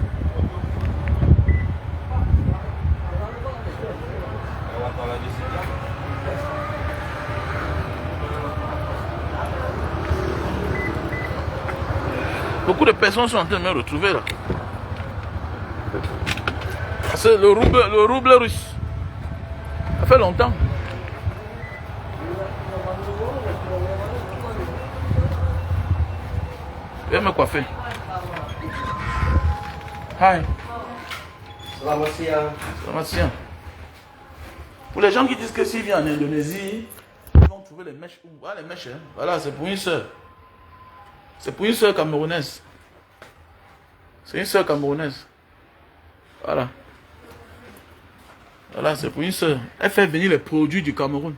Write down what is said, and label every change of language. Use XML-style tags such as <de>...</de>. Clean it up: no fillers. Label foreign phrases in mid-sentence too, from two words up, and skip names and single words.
<fr>Beaucoup de personnes sont en train de me retrouver là. C'est le rouble russe. Ça fait longtemps. Je vais me coiffer. Hi.</fr> <id>Selamat siang. Selamat siang.</id> <fr>Pour les gens qui disent que s'ils viennent en Indonésie, ils vont trouver les mèches. Voilà les mèches. Hein. Voilà, c'est pour une soeur. C'est pour une soeur camerounaise. C'est une soeur camerounaise. Voilà. Voilà, c'est pour une soeur. Elle fait venir les produits du Cameroun.</fr>